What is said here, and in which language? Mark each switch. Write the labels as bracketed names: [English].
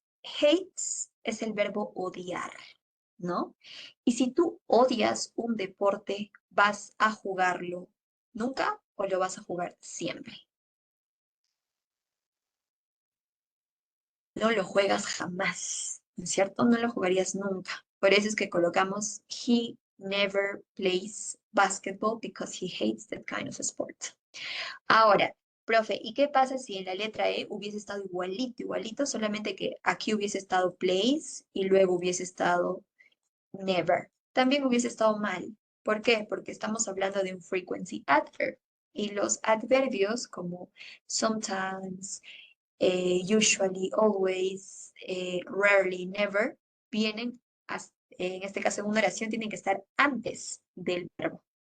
[Spanish] Hates es el verbo odiar, ¿no? Y si tú odias un deporte, ¿vas a jugarlo nunca o lo vas a jugar siempre? No lo juegas jamás, ¿no es cierto? No lo jugarías nunca. Por eso es que colocamos [English] he never plays basketball because he hates that kind of sport. [Spanish] Ahora, profe, ¿y qué pasa si en la letra E hubiese estado igualito, solamente que aquí hubiese estado plays y luego hubiese estado never? También hubiese estado mal. ¿Por qué? Porque estamos hablando de un frequency adverb. Y los adverbios como sometimes, usually, always, rarely, never, vienen, en este caso en una oración, tienen que estar antes del verbo.